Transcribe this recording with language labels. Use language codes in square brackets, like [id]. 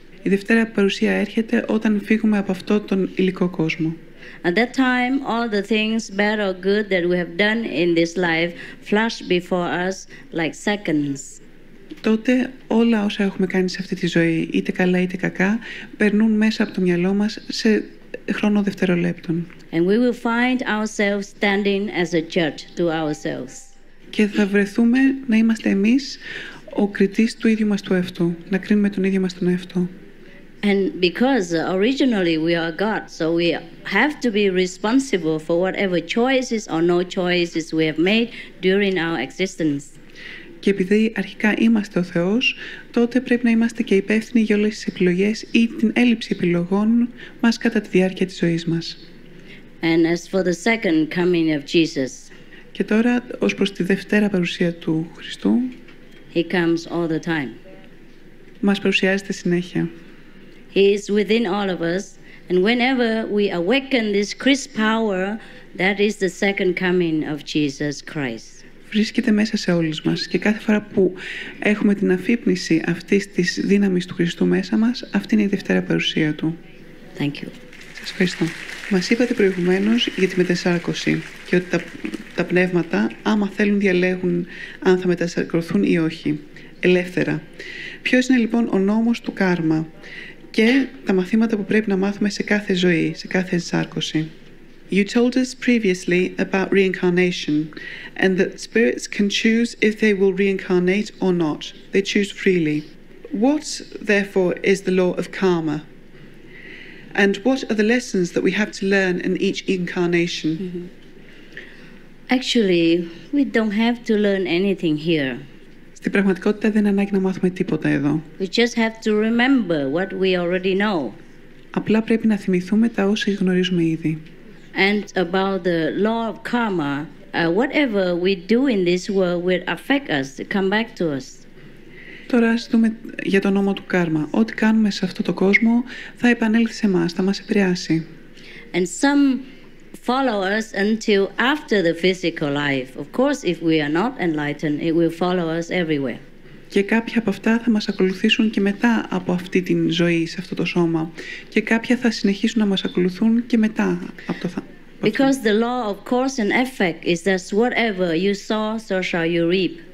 [el] Η Δευτέρα Παρουσία έρχεται όταν φύγουμε από αυτό τον υλικό κόσμο. [en] At that time, all the things, bad or good, that we have done in this life flash before us like seconds. [el] Τότε όλα όσα έχουμε κάνει σε αυτή τη ζωή, είτε καλά είτε κακά, περνούν μέσα από το μυαλό μας σε χρόνο δευτερολέπτων. [en] And we will find ourselves standing as a judge to ourselves. [el] Και θα βρεθούμε να είμαστε εμείς ο κριτής του ίδιου μας του εαυτού, να κρίνουμε τον ίδιο μας τον εαυτό. [en] And because originally we are God, so we have to be responsible for whatever choices or no choices we have made during our existence. [el] Και επειδή αρχικά είμαστε ο Θεός, τότε πρέπει να είμαστε και υπεύθυνοι για όλες τις επιλογές ή την έλλειψη επιλογών μας κατά τη διάρκεια της ζωής μας. [en] And as for the second coming of Jesus, [el] και τώρα, ως προς τη Δευτέρα Παρουσία του Χριστού, [en] He comes all the time. [el] Μας παρουσιάζεται συνέχεια. [en] He is within all of us, and whenever we awaken this Christ power, that is the second coming of Jesus Christ. [el] Βρίσκεται μέσα σε όλους μας και κάθε φορά που έχουμε την αφύπνιση αυτής της δύναμης του Χριστού μέσα μας, αυτή είναι η Δευτέρα Παρουσία Του. [en] Thank you. [el] Σας ευχαριστώ. Μας είπατε προηγουμένως για τη μετασάρκωση και ότι τα πνεύματα, άμα θέλουν, διαλέγουν αν θα μετασαρκωθούν ή όχι, ελεύθερα. Ποιος είναι λοιπόν ο νόμος του κάρμα και τα μαθήματα που πρέπει να μάθουμε σε κάθε ζωή, σε κάθε ενσάρκωση? [en] You told us previously about reincarnation and that spirits can choose if they will reincarnate or not. They choose freely. What, therefore, is the law of karma? And what are the lessons that we have to learn in each incarnation? Mm-hmm. Actually, we don't have to learn anything here. [el] Στην πραγματικότητα δεν ανάγκη να μάθουμε τίποτα εδώ. [en] We just have to remember what we already know. [el] Απλά πρέπει να θυμηθούμε τα όσα γνωρίζουμε ήδη. [en] And about the law of karma, whatever we do in this world will affect us, come back to us. [el] Τώρα ας δούμε για τον νόμο του κάρμα. Ό,τι κάνουμε σε αυτό το κόσμο θα επανέλθει σε εμάς, θα μας επηρεάσει. [en] And some follow us until after the physical life. Of course, if we are not enlightened, it will follow us everywhere. [el] Και κάποια από αυτά θα μας ακολουθήσουν και μετά από αυτή την ζωή, σε αυτό το σώμα. Και κάποια θα συνεχίσουν να μας ακολουθούν και μετά από το [en] Because the law of cause and effect is that whatever you sow, so shall you reap.